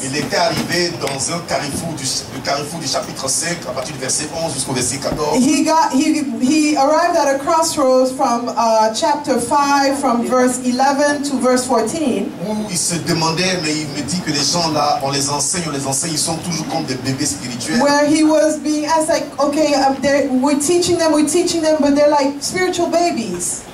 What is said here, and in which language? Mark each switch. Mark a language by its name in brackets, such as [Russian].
[French] Il était arrivé dans un carrefour du chapitre 5, à partir du verset 11 jusqu'au verset 14. [English] He arrived at a crossroads from chapter 5, from verse 11 to verse 14. [French] Où il se demandait, mais il me dit que les gens là, on les enseigne, ils sont toujours comme des bébés spirituels. [English] Where he was being asked, like, okay, we're teaching them, but they're like spiritual babies.